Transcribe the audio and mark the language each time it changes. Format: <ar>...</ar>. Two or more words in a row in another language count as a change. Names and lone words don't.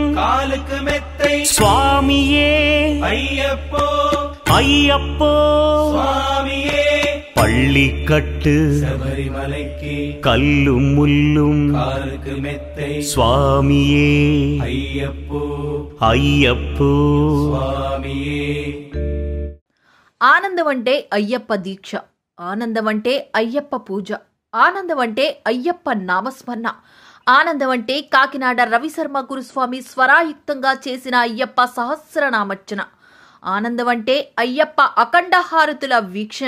<ta>காலுக்கு மெத்தை சுவாமியே ஐயப்போ ஐயப்போ சுவாமியே பள்ளிக்கட்டு சபரிமலைக்கு கல்லும் முள்ளும் காலுக்கு மெத்தை சுவாமியே ஐயப்போ అయ్యప్పో స్వామియే.</ta> <te>ఆనందం అంటే అయ్యప్ప దీక్ష, ఆనందం అంటే అయ్యప్ప పూజ, ఆనందం అంటే అయ్యప్ప నామస్మరణ, ఆనందం అంటే కాకినాడ రవిశర్మ గురుస్వామి స్వరాయుక్తంగా చేసిన అయ్యప్ప సహస్రనామర్చన, ఆనందం అంటే అయ్యప్ప అఖండ హారతుల వీక్షణ.</te>